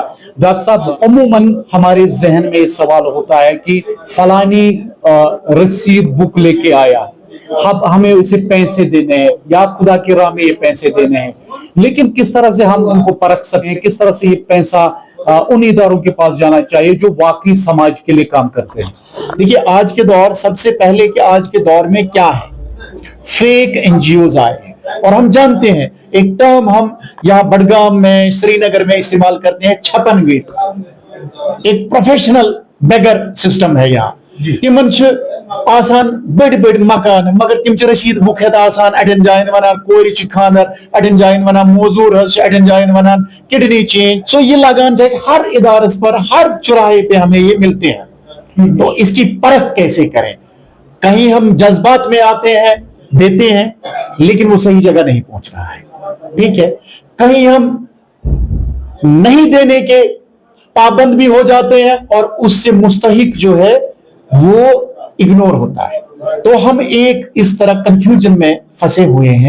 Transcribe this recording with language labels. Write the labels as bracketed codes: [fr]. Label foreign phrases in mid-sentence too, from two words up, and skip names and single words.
[ur] ڈاکٹر صاحب، عموماً ہمارے ذہن میں سوال ہوتا ہے کہ فلانی رسید بک لے کے آیا، اب ہمیں اسے پیسے دینے ہیں یا خدا کی راہ میں یہ پیسے دینے ہیں، لیکن کس طرح سے ہم ان کو پرکھ سکیں، کس طرح سے یہ پیسہ ان اداروں کے پاس جانا چاہیے جو واقعی سماج کے لیے کام کرتے ہیں؟ دیکھیے، آج کے دور سب سے پہلے کہ آج کے دور میں کیا ہے، [en] fake NGOs [ur] آئے ہیں اور ہم جانتے ہیں ایک ٹرم ہم یہاں بڑگام میں سری نگر میں استعمال کرتے ہیں، چھپن گیٹ، ایک [en] professional beggar system [ur] ہے یہاں۔ [ks] تمن آسان بڑ بڑ مکان مگر تم رسید بک ہیت آسان اڑین جائن ونان کور خاندر اڑین جائن ونان موزور اڑین جائن ونان [en] kidney change, [ur] سو یہ لگان جیسے ہر ادارس پر ہر چوراہے پہ ہمیں یہ ملتے ہیں، تو اس کی پرکھ کیسے کریں؟ کہیں ہم جذبات میں آتے ہیں دیتے ہیں لیکن وہ صحیح جگہ نہیں پہنچ رہا ہے، ٹھیک ہے، کہیں ہم نہیں دینے کے پابند بھی ہو جاتے ہیں اور اس سے مستحق جو ہے وہ اگنور ہوتا ہے، تو ہم ایک اس طرح کنفیوژن میں پھنسے ہوئے ہیں۔